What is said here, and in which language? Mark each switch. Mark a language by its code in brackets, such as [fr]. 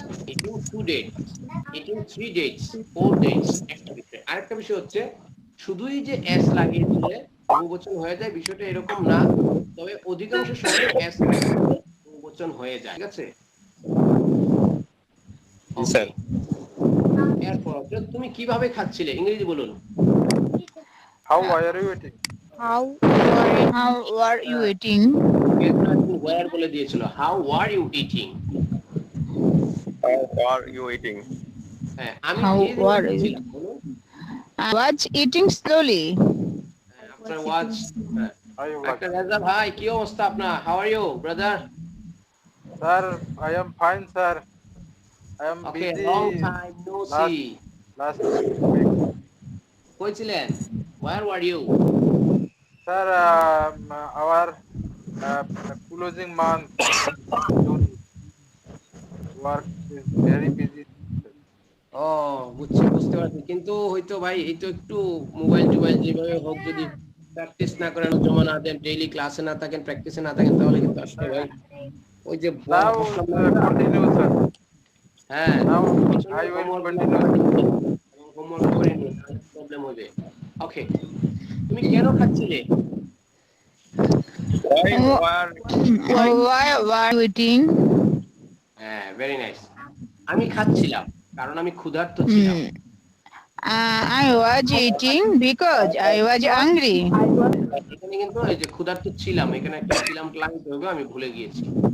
[en] eating 2 dates, eating 3 dates, 4 dates, [bn] একটা বিষয়। আরেকটা বিষয় হচ্ছে শুধুই যে এস লাগিয়ে দিলে বহুবচন হয়ে যায়, বিষয়টা এরকম না, তবে অধিকাংশ সময় এস বহুবচন হয়ে যায়। ঠিক আছে? স্যার। এরপর তুমি কিভাবে খাচ্ছিলে ইংরেজি বলুন। [en] How are you eating? How How are you eating? Where [bn] বলে দিয়েছিল, [en] How are you eating. How are you eating? [bn] হ্যাঁ, আমি [en] How [bn] ধীরে ধীরে [en] are you? [bn] খাচ্ছিলাম, বলুন। [en] I was eating slowly. [bn] আপনার ওয়াচ [en] Are you [bn] একটা [en] like? [bn] রেজা ভাই, কি অবস্থা আপনার? [en] How are you brother? Sir, I am fine, sir. I am okay, busy. Long time no see. Last week. [bn] কই ছিলেন? [en] Where were you? Sir, our closing month work is very busy. [bn] ও বুঝতে পারছি, কিন্তু হয়তো ভাই এই তো একটু মোবাইল টোবাইল যেভাবে হোক যদি প্র্যাকটিস না করেন, জমা না দেন, ডেইলি ক্লাসে না থাকেন, প্র্যাকটিসে না থাকেন, তাহলে কিন্তু আসলে ভাই ওই যে [en] Now, continue, sir. [bn] হ্যাঁ [en] Now, I will continue. [bn] Homework করে নিন, প্রবলেম হবে। ওকে, তুমি কেন খাচ্ছিলে? [en] Why Oh. are Why were you eating? হ্যাঁ, very nice. [bn] আমি খাচ্ছিলাম কারণ আমি ক্ষুধার্ত ছিলাম। [en] I was eating because I was hungry. [bn] এখানে কিন্তু এই যে ক্ষুধার্ত ছিলাম, এখানে একটা ছিলাম ক্লান্ত হবে, আমি ভুলে গিয়েছি।